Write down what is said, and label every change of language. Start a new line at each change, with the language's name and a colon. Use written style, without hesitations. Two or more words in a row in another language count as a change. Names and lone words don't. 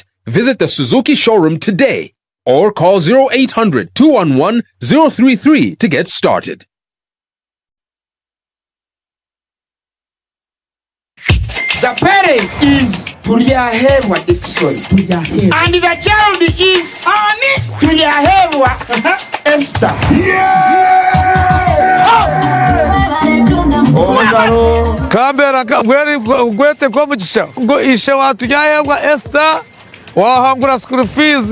English: Visit the Suzuki showroom today or call 0800-211-033 to get started. The parent is Tuliahebwa Dixon. And the child is Ani Tuliahebwa Esther.
Nyankole: Kambera gwete kwa mchisha ishe watu yahebwa Esther wahangura
English: school fees